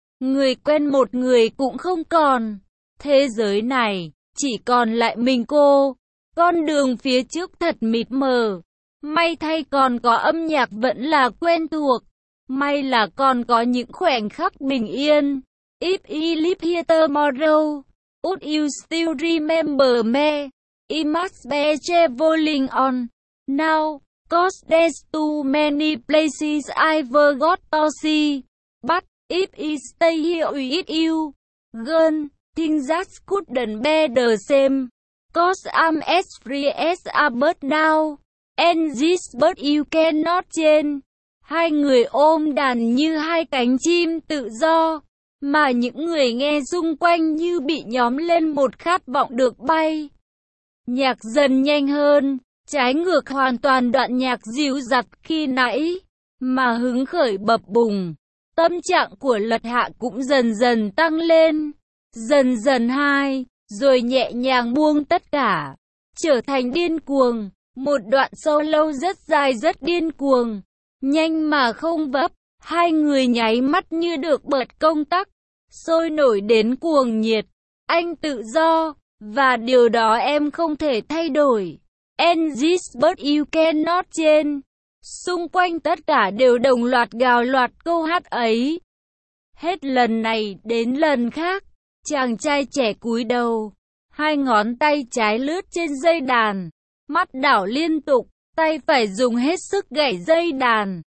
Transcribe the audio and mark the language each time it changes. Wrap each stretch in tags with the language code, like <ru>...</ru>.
<vi>Người quen một người cũng không còn. Thế giới này chỉ còn lại mình cô. Con đường phía trước thật mịt mờ. May thay còn có âm nhạc vẫn là quen thuộc. May là còn có những khoảnh khắc bình yên.</vi> <en>If I live here tomorrow, would you still remember me? I must be traveling on now, 'cause there's too many places I've got to see. But if I stay here with you, girl, things just couldn't be the same. 'Cause I'm as free as a bird now, and this bird you cannot change.</en> <vi>Hai người ôm đàn như hai cánh chim tự do, mà những người nghe xung quanh như bị nhóm lên một khát vọng được bay. Nhạc dần nhanh hơn, trái ngược hoàn toàn đoạn nhạc dịu dặt khi nãy, mà hứng khởi bập bùng. Tâm trạng của Lật Hạ cũng dần dần tăng lên, dần dần hai, rồi nhẹ nhàng buông tất cả, trở thành điên cuồng. Một đoạn solo rất dài rất điên cuồng, nhanh mà không vấp. Hai người nháy mắt như được bật công tắc, sôi nổi đến cuồng nhiệt. Anh tự do, và điều đó em không thể thay đổi.</vi> <en>And this but you cannot change.</en> <vi>Xung quanh tất cả đều đồng loạt gào loạt câu hát ấy. Hết lần này đến lần khác, chàng trai trẻ cúi đầu, hai ngón tay trái lướt trên dây đàn, mắt đảo liên tục, tay phải dùng hết sức gảy dây đàn.</vi>